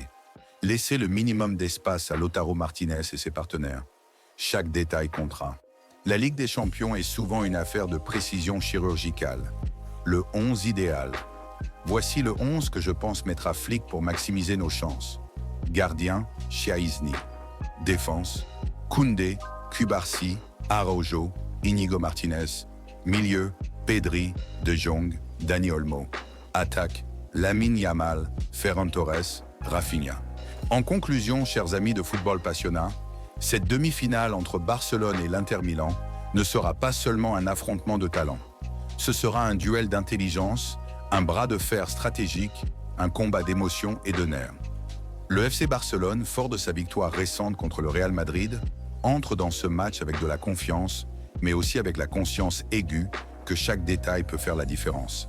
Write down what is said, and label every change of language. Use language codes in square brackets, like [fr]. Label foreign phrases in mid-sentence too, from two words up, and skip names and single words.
[fr] Laisser le minimum d'espace à Lautaro Martinez et ses partenaires. Chaque détail comptera. La Ligue des Champions est souvent une affaire de précision chirurgicale. Le 11 idéal. Voici le 11 que je pense mettra Flick pour maximiser nos chances. Gardien, Szczęsny. Défense, Koundé, Cubarsí, Araujo, Íñigo Martínez. Milieu, Pedri, De Jong, Dani Olmo. Attaque, Lamine Yamal, Ferran Torres, Rafinha. En conclusion, chers amis de Football Passionnat, cette demi-finale entre Barcelone et l'Inter Milan ne sera pas seulement un affrontement de talent. Ce sera un duel d'intelligence, un bras de fer stratégique, un combat d'émotion et de nerfs. Le FC Barcelone, fort de sa victoire récente contre le Real Madrid, entre dans ce match avec de la confiance, mais aussi avec la conscience aiguë que chaque détail peut faire la différence.